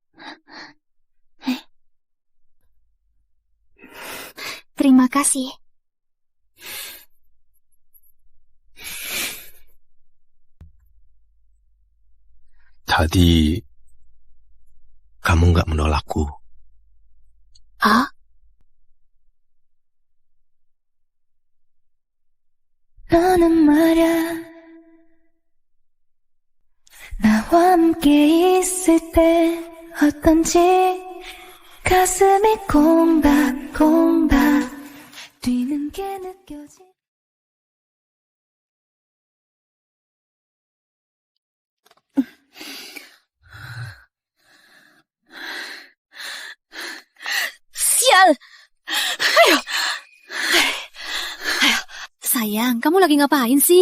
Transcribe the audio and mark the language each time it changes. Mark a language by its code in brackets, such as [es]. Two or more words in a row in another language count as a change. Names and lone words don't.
[id] Terima kasih. Tadi, kamu nggak menolakku. Hah? [ko] 너는 말야 나와 함께 있을 때 어떤지 가슴이 콩닥콩닥 뛰는 게 느껴지. [id] Sial! Ayo! Sayang, kamu lagi ngapain sih?